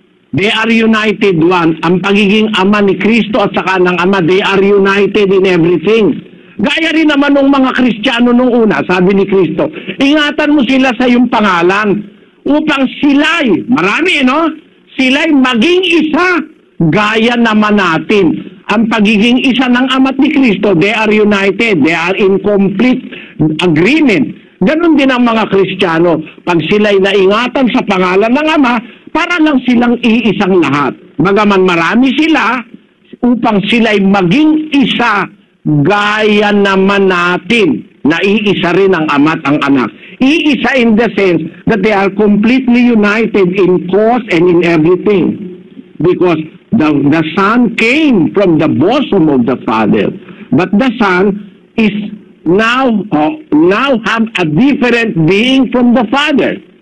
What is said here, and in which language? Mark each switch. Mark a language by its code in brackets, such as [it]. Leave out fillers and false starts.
[en] They are united one. [tl] Ang pagiging ama ni Kristo at saka ng ama, [en] they are united in everything. [tl] Gaya rin naman ng mga Kristiyano nung una, sabi ni Kristo, ingatan mo sila sa iyong pangalan upang sila'y, marami sila'y maging isa, gaya naman natin. Ang pagiging isa ng ama't ni Kristo, [en] they are united, they are in complete agreement. [tl] Ganon din ang mga Kristiyano. Pag sila'y naingatan sa pangalan ng Ama, para lang silang iisang lahat. Bagaman marami sila, upang sila'y maging isa, gaya naman natin na iisa rin ang Ama at ang anak. [en] Iisa in the sense that they are completely united in cause and in everything. Because the Son came from the bosom of the Father. But the Son is now have a different being from the Father.